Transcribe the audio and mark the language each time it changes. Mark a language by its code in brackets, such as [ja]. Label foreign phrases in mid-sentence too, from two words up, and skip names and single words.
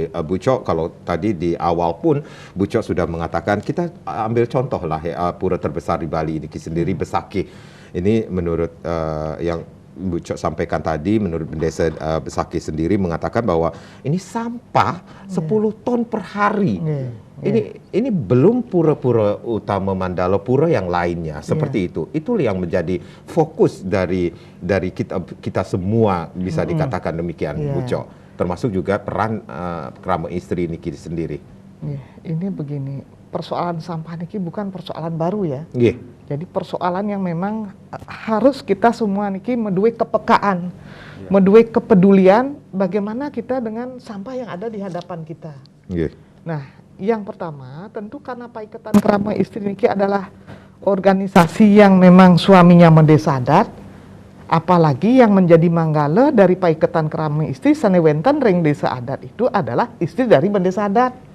[id] Bu Cok, kalau tadi di awal pun Bu Cok sudah mengatakan kita ambil contoh lah ya, pura terbesar di Bali niki sendiri Besakih. Ini menurut yang Bu Cok sampaikan tadi, menurut Bendesa Besakih sendiri mengatakan bahwa ini sampah 10 ton per hari. Ini belum pura-pura Utama Mandala, pura yang lainnya seperti itu. Itulah yang menjadi fokus dari kita semua, bisa dikatakan demikian, Bu Cok. Termasuk juga peran krama istri niki sendiri. Ini begini, persoalan sampah niki bukan persoalan baru ya. Jadi persoalan yang memang harus kita semua niki meduwe kepekaan, meduwe kepedulian bagaimana kita dengan sampah yang ada di hadapan kita. Nah, yang pertama tentu karena Paiketan Krama Istri niki adalah organisasi yang memang suaminya Mendesa Adat, apalagi yang menjadi manggala dari Paiketan Krama Istri [ban] Sanewenten Ring [id] Desa Adat itu adalah istri dari Bendesa Adat.